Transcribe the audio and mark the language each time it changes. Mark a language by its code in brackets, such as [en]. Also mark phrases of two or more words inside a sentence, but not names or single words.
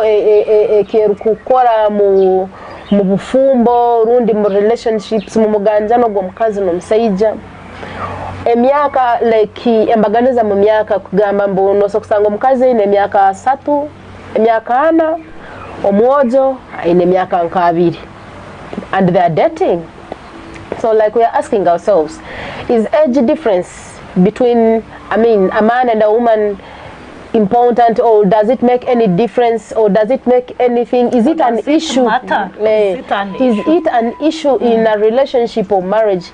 [ttj] ekeru kukora mu bufumbo rundi mu relationships mu muganjano gwo mukazi no musaija emyaka like embaganiza mu myaka kugamba mbuno so kusanga mukazi ine emyaka 3 emyaka 4 omwojo ine emyaka 2 [en] and they are dating. So like we are asking ourselves, is age difference between a man and a woman important, or does it make any difference, or does it make anything? Is it an issue? Is it an issue in a relationship or marriage?